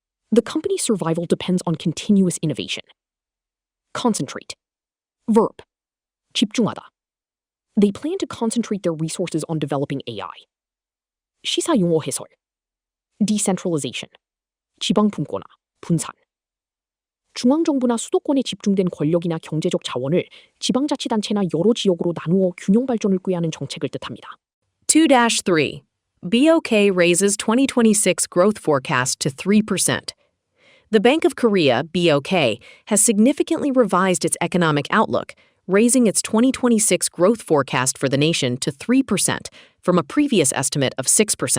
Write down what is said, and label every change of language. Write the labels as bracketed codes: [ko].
[en] The company's survival depends on continuous innovation. Concentrate. Verb. [ko] 집중하다. [en] They plan to concentrate their resources on developing AI. [ko] 시사용어 해설. [en] Decentralization. [ko] 지방분권화, 분산. 중앙정부나 수도권에 집중된 권력이나 경제적 자원을 지방자치단체나 여러 지역으로 나누어 균형 발전을 꾀하는 정책을 뜻합니다. [en] 2-3. BOK raises 2026 growth forecast to 3%. The Bank of Korea, BOK, has significantly revised its economic outlook, raising its 2026 growth forecast for the nation to 3% from a previous estimate of 6%.